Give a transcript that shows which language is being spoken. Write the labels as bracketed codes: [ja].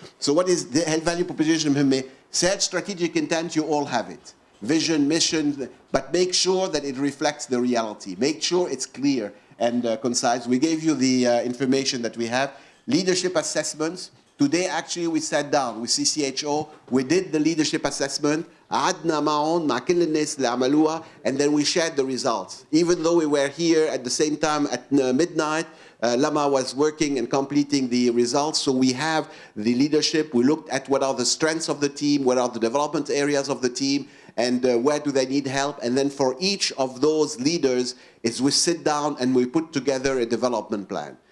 [en] So what is the value proposition? Set strategic intent, you all have it. Vision, mission, but make sure that it reflects the reality. Make sure it's clear. and concise. We gave you the information that we have. Leadership assessments. Today, actually, we sat down with CCHO. We did the leadership assessment. [ar] قعدنا معهم مع كل الناس اللي عملوها, [en] and then we shared the results. Even though we were here at the same time at midnight, Lama was working and completing the results. So we have the leadership. We looked at what are the strengths of the team, what are the development areas of the team, and where do they need help. And then for each of those leaders, we sit down and we put together a development plan.